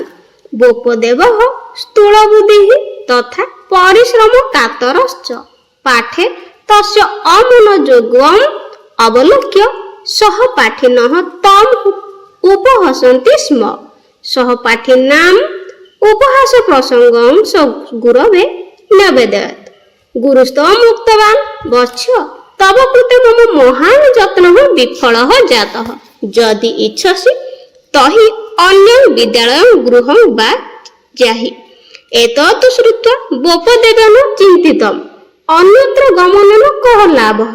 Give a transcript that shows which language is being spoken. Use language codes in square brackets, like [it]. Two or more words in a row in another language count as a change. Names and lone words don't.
[sa] ବୋପଦେବଃ ସ୍ଥୂଳବୁଦ୍ଧିଃ ତଥା ପରିଶ୍ରମ କାତରଶ୍ଚ ପାଠେ ତସ୍ୟ ଅମনোଯୋଗम् ଅବଲୋକ୍ୟ ସହପାଠିନଃ ତମ୍ ଉପହସन्ति ସ୍ମ। ସହପାଠିନାम् ଉପହାସ ପ୍ରସଙ୍ଗଂ ସ ଗୁରବେ न्यवेदयत्। गुरुस्तम् उक्तवान् वत्स तव कृते मम महान् यत्नः विफलः जातः। यदि इच्छसि तर्हि अन्यं विद्यालयं गृहं वा जाहि। एतत् श्रुत्वा बोपदेवेन चिन्तितम् अन्यत्र गमनेन कः लाभः।